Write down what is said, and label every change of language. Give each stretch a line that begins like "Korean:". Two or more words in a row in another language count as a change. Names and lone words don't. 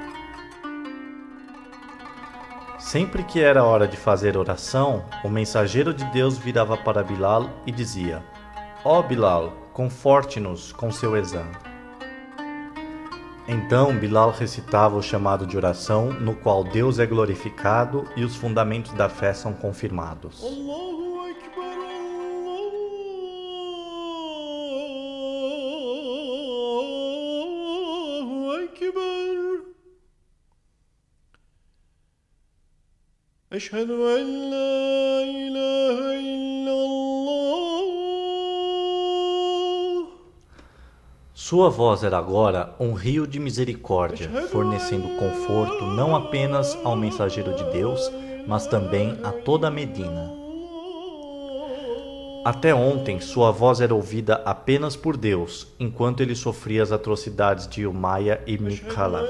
Portuguese: Sempre que era hora de fazer oração, o mensageiro de Deus virava para Bilal e dizia, ó Bilal, conforte-nos com seu exame. Então Bilal recitava o chamado de oração, no qual Deus é glorificado e os fundamentos da fé são confirmados.
Arabic: الله أكبر، الله أكبر. أشهد أن لا إله إلا الله.
Portuguese: Sua voz era agora um rio de misericórdia, fornecendo conforto não apenas ao mensageiro de Deus, mas também a toda a Medina. Até ontem, sua voz era ouvida apenas por Deus, enquanto ele sofria as atrocidades de Umayya ibn Khalaf.